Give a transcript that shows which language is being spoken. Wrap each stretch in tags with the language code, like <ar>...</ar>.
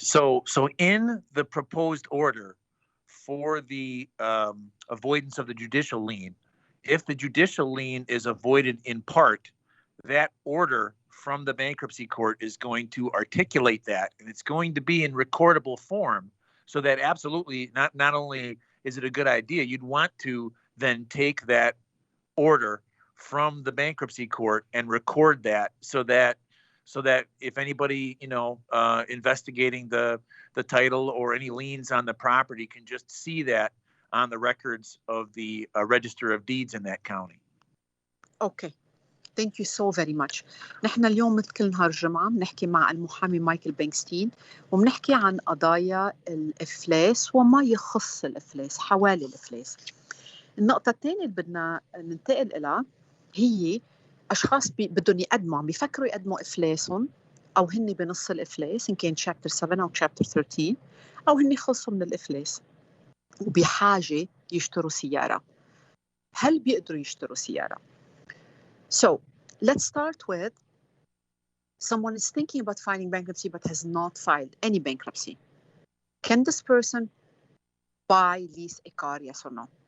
<en>So in the proposed order for the avoidance of the judicial lien, if the judicial lien is avoided in part, that order from the bankruptcy court is going to articulate that, and it's going to be in recordable form, so that absolutely not only is it a good idea, you'd want to then take that order from the bankruptcy court and record that, so that if anybody, investigating the title or any liens on the property can just see that on the records of the Register of Deeds in that county. Okay. Thank you so very much.</en> <ar>نحن اليوم مثل كل نهار الجمعة بنحكي مع المحامي مايكل بنكستين وبنحكي عن قضايا الإفلاس وما يخص الإفلاس، حوالي الإفلاس. النقطة الثانية اللي بدنا ننتقل إليها هي أشخاص بدهم يقدموا، عم بيفكروا يقدموا إفلاسهم أو هن بنص الإفلاس، إن كان Chapter 7 أو Chapter 13، أو هن خلصوا من الإفلاس وبحاجة يشتروا سيارة.</ar> <en>هل بيقدروا يشتروا سيارة؟ So let's start with someone is thinking about filing bankruptcy but has not filed any bankruptcy. Can this person buy, lease a car, yes or no?</en>